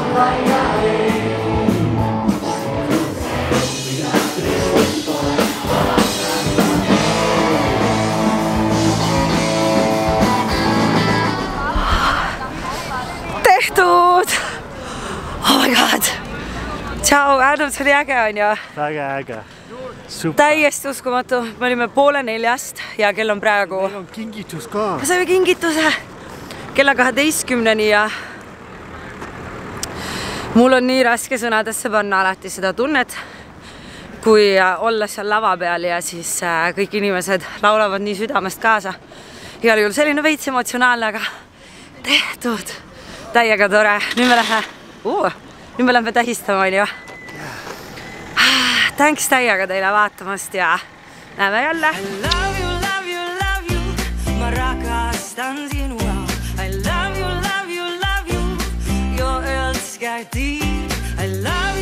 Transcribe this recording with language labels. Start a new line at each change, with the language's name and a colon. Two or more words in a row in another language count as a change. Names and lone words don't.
Estonian: tehtud!
English: Oh my god!
Estonian: Tšau, Adam, see oli äge, on ju? Väga äge. Super. Täiesti uskumatu. Me olime 3:30 ja kell on praegu... Meil on kingitus ka. Me saime kingituse kella 12-ni ja mul on nii raske sõnadesse panna alati seda tunnet, kui olla seal lava peal ja siis kõik inimesed laulavad nii südamest kaasa. Igal juhul selline veits emotsionaalne, aga tehtud. Täiega tore. Nüüd me lähme tähistama, on ju. Thanks täiega teile vaatamast ja näeme jälle.
English: I love you, love you, love you.
Finnish: Ma rakastan sinua.
English: I love you, love you, love you. Your earth sky deep. I love